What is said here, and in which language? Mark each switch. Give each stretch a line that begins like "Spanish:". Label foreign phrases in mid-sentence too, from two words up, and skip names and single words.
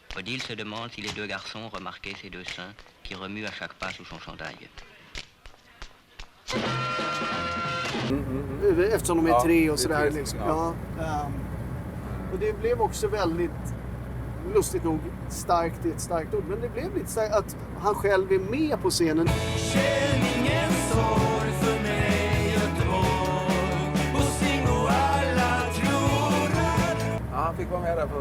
French: Odile se demande si les deux garçons remarquaient ses deux seins qui remuent à chaque pas sous son chandail.
Swedish: Eftersom de är 3 och sådär. Liksom. Ja. Och det blev också väldigt, lustigt nog, starkt, ett starkt ord. Men det blev lite starkt att han själv är med på scenen. Ja, han fick vara med där på...